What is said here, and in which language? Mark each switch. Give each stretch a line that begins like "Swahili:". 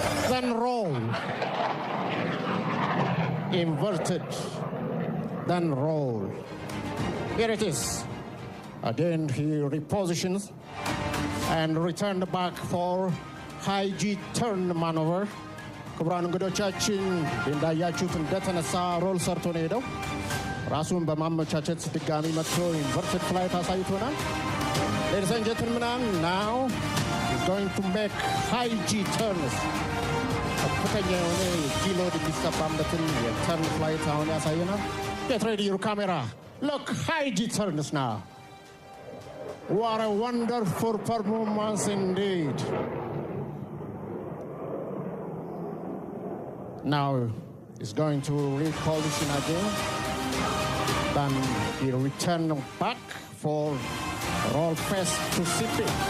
English: Then roll. Inverted, then roll. Here it is. Again, he repositions and returned back for high G turn maneuver.
Amharic: ክቡራን እንግዶቻችን እንዳያችሁት እንደተነሳ ሮል ሰርቶ ነው ሄደው ራሱን በማመቻቸት ድጋሚ መጥቶ ኢንቨርትድ ፍላይት አሳይቶናል።
English: Ladies and gentlemen, now he's going to make high G turns.
Amharic: ከፍተኛ የሆነ ጂሎድ የሚሰባበትን የተርን ፍላይት አሁን ያሳየናል።
English: Get ready your camera. Look, high G turns now. What a wonderful performance indeed. Now he's going to reposition again. Then he'll return back for roll face to CP.